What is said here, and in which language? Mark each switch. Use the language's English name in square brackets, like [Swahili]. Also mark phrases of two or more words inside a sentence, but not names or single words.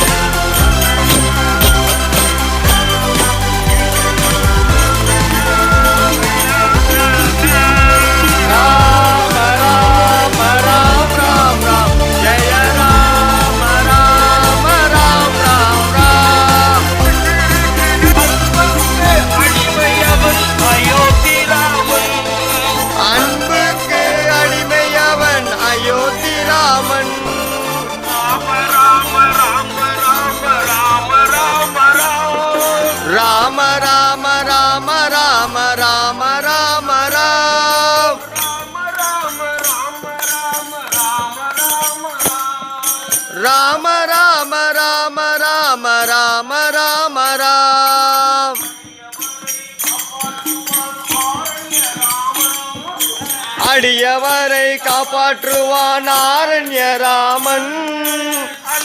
[Sanskrit] Rama Rama Ram Ram Ram. Jaya Rama Rama Ram Ram Ram. [Tamil] அன்புக்கு அடிமையவன் அயோத்தி ராமன். ராம ராம ராம ராம ராம ராம ராம். ராம ராம ராம ராம ராம ராம ராம். அடியவரை காப்பாற்றுவான் ஆரண்ய ராமன்.